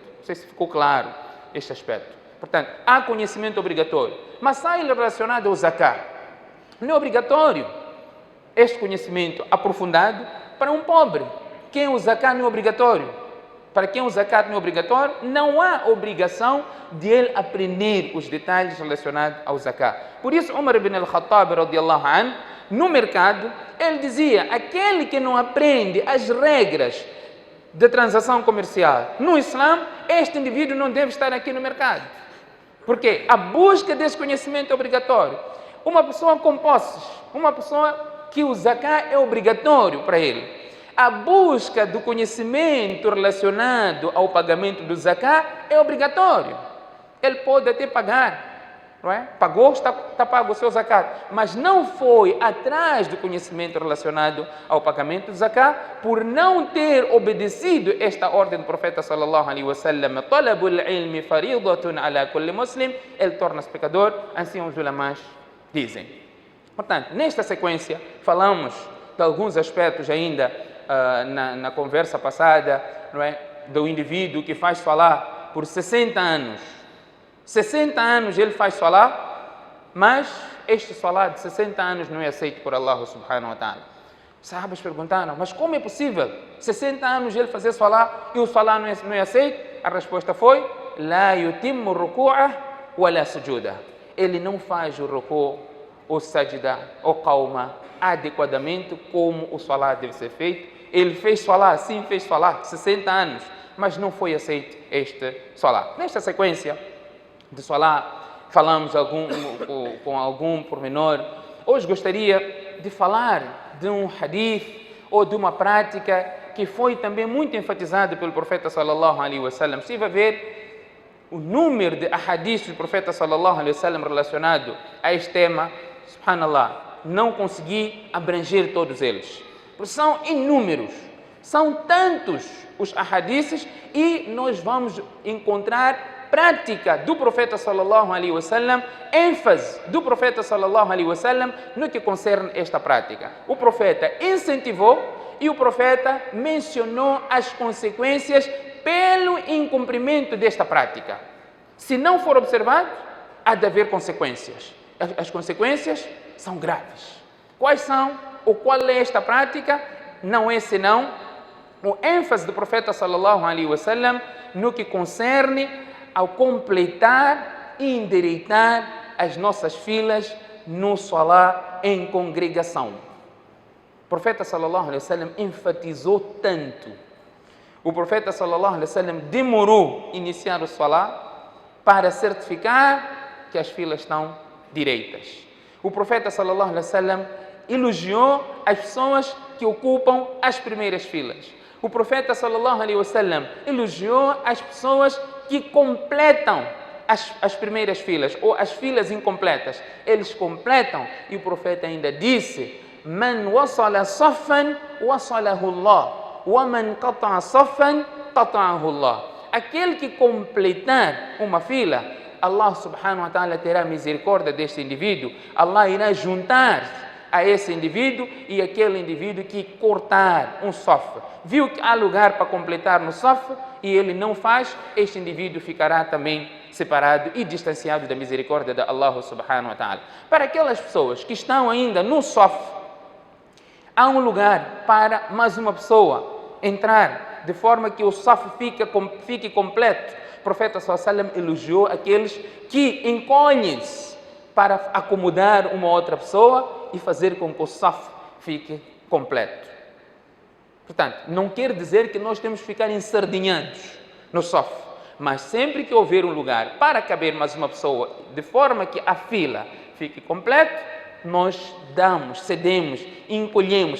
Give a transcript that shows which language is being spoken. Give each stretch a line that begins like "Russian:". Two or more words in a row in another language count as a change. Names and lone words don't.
Portuguese: Não sei se ficou claro este aspecto. Portanto, há conhecimento obrigatório, mas há ele relacionado ao Zakat. Não é obrigatório este conhecimento aprofundado para um pobre. Quem o Zakat não é obrigatório? Para quem o Zakat não é obrigatório, não há obrigação de ele aprender os detalhes relacionados ao Zakat. Por isso, Umar ibn al-Khattab,
Arabic: رضي الله عنه,
Portuguese: no mercado, ele dizia: aquele que não aprende as regras de transação comercial no Islã, este indivíduo não deve estar aqui no mercado. Porque a busca desse conhecimento é obrigatório. Uma pessoa com posses, uma pessoa que o Zakat é obrigatório para ele. A busca do conhecimento relacionado ao pagamento do Zakat é obrigatório. Ele pode até pagar, não é? Pagou, está pago o seu zakat, mas não foi atrás do conhecimento relacionado ao pagamento do zakat, por não ter obedecido esta ordem do profeta
Arabic: صلى الله عليه وسلم, طلب العلم فريضة على كل مسلم,
Portuguese: ele torna-se pecador, assim os ulamás dizem. Portanto, nesta sequência, falamos de alguns aspectos ainda na conversa passada, não é? Do indivíduo que faz falar por 60 anos. 60 anos ele faz salah, mas este salah de 60 anos não é aceito por Allah
Arabic: سبحانه وتعالى.
Portuguese: Os sahabas perguntaram, mas como é possível 60 anos ele fazer salah e o salah não é aceito? A resposta foi,
Arabic: لا يتم ركوعه ولا سجوده.
Portuguese: Ele não faz o ruku', o sajda, o qauma adequadamente como o salah deve ser feito. Ele fez salah, sim, fez salah, 60 anos, mas não foi aceito este salah. Nesta sequência de salah, falamos com algum pormenor. Hoje gostaria de falar de um hadith ou de uma prática que foi também muito enfatizado pelo profeta
Arabic: صلى الله عليه وسلم.
Portuguese: Se vai ver o número de hadiths do profeta
Arabic: صلى الله عليه وسلم
Portuguese: relacionado a este tema, subhanallah, não consegui abranger todos eles, porque são inúmeros, são tantos os hadiths, e nós vamos encontrar prática do profeta
Arabic: صلى الله عليه وسلم,
Portuguese: ênfase do profeta
Arabic: صلى الله عليه وسلم
Portuguese: no que concerne esta prática. O profeta incentivou e o profeta mencionou as consequências pelo incumprimento desta prática. Se não for observado, há de haver consequências. As consequências são graves. Quais são? Ou qual é esta prática? Não é senão o ênfase do profeta
Arabic: صلى الله عليه وسلم
Portuguese: no que concerne ao completar e endireitar as nossas filas no salah em congregação. O profeta
Arabic: صلى الله عليه وسلم
Portuguese: enfatizou tanto. O profeta
Arabic: صلى الله عليه وسلم
Portuguese: demorou a iniciar o salah para certificar que as filas estão direitas. O profeta
Arabic: صلى الله عليه وسلم
Portuguese: elogiou as pessoas que ocupam as primeiras filas. O profeta
Arabic: صلى الله عليه وسلم
Portuguese: elogiou as pessoas que completam as primeiras filas ou as filas incompletas. Eles completam, e o profeta ainda disse:
Arabic: من وصل صفا وصله الله، ومن قطع صفا قطعه الله.
Portuguese: Aquele que completar uma fila, Allah
Arabic: سبحانه وتعالى
Portuguese: terá misericórdia deste indivíduo. Allah irá juntar a esse indivíduo e aquele indivíduo que cortar um saf. Viu que há lugar para completar no saf e ele não faz, este indivíduo ficará também separado e distanciado da misericórdia de Allah
Arabic: سبحانه وتعالى.
Portuguese: Para aquelas pessoas que estão ainda no saf, há um lugar para mais uma pessoa entrar, de forma que o saf fique completo. O profeta
Arabic: صلى الله عليه وسلم
Portuguese: elogiou aqueles que encolhem-se para acomodar uma outra pessoa e fazer com que o saf fique completo. Portanto, não quer dizer que nós temos que ficar ensardinhados no saf, mas sempre que houver um lugar para caber mais uma pessoa, de forma que a fila fique completa, nós damos, cedemos, encolhemos.